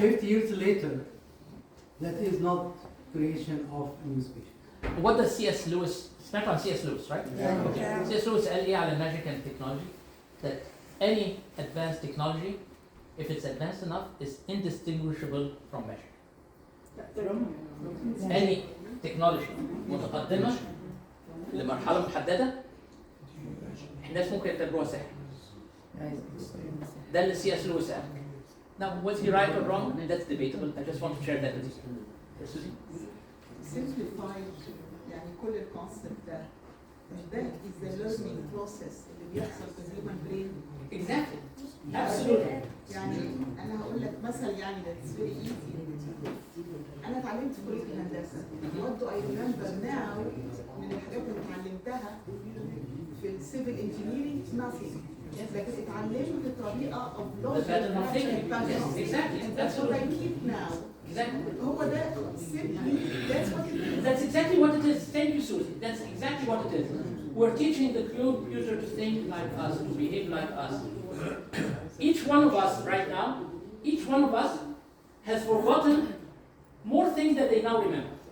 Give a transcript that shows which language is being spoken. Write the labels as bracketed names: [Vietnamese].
[English] 50 years later, that is not creation of a new species. What does C.S. Lewis, spent on C.S. Lewis, right? Yeah. Okay. Yeah. C.S. Lewis قال ايه على magic and technology? That any advanced technology, if it's advanced enough, is indistinguishable from magic. [Arabic] Any technology متقدمة لمرحلة محددة الناس ممكن يعتبروها سحر. ده اللي C.S. Lewis قال. [English] Now, was he right or wrong? I mean, that's debatable. I just want to share that with you. Susie? [Arabic] simplified يعني كل الكونسبت ده is the learning process اللي بيحصل في الهيومن برين. [English] Exactly. Absolutely. [Arabic] يعني انا هقول لك مثل يعني that's very easy. انا اتعلمت في كليه الهندسه. What do I remember now من الحاجات اللي اتعلمتها في السيفل انجينيرنج nothing. لكن اتعلمت الطريقه of logic. [English] Exactly. That's what I keep now. Exactly. هو ده simply that's what it is. That's exactly what it is. Thank you, Susie. That's exactly what it is. We're teaching the computer to think like us, to behave like us. Each one of us right now, each one of us has forgotten more things that they now remember.